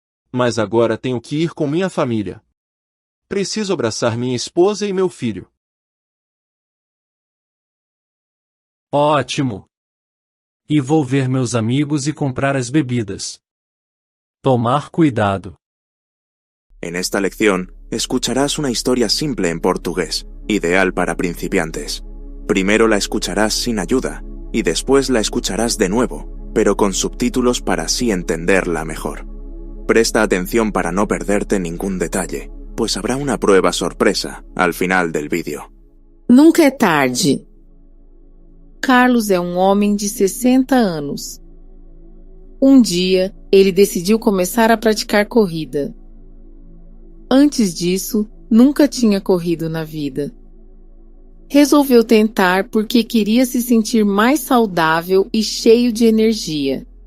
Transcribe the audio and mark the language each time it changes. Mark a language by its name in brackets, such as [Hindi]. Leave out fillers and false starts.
[Portuguese] Mas agora tenho que ir com minha família. Preciso abraçar minha esposa e meu filho. Ótimo! E vou ver meus amigos e comprar as bebidas. Tomar cuidado. [Spanish] En esta lección, escucharás una historia simple en portugués, ideal para principiantes. Primero la escucharás sin ayuda, y después la escucharás de nuevo, pero con subtítulos para así entenderla mejor. Presta atención para no perderte ningún detalle, pues habrá una prueba sorpresa al final del vídeo. [Portuguese] Nunca é tarde. Carlos é um homem de 60 anos. Um dia, ele decidiu começar a praticar corrida. Antes disso, nunca tinha corrido na vida. Resolveu tentar porque queria se sentir mais saudável e cheio de energia.